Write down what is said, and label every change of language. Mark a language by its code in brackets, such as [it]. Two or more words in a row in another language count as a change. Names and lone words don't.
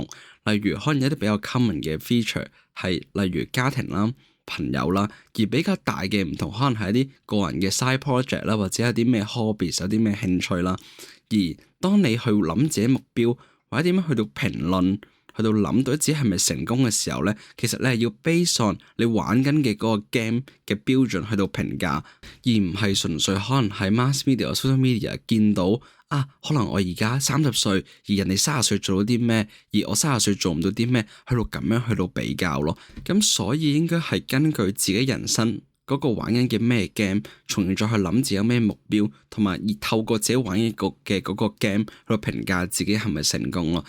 [yue] 例如可能有啲比較 common 嘅 feature 係例如家庭啦、朋友啦，而比較大嘅唔同可能係一啲個人嘅 [en] side project [yue] 啦，或者有啲咩 hobbies 有啲咩興趣啦。而當你去諗自己目標或者點樣去到評論，去到諗到自己係咪成功嘅時候咧，其實你係要 [en] base on [yue] 你玩緊嘅嗰個 game 嘅標準去到評價，而唔係純粹可能喺 [en] mass media、social media [yue] 見到可能我而家30歲，而人哋30歲做到啲咩，而我30歲做唔到啲咩，去到咁樣去到比較咯。咁所以應該係根據自己人生嗰個玩緊嘅咩 game，從而再去諗自己有咩目標，同埋而透過自己玩嘅嗰個 game 去到評價自己係咪成功咯。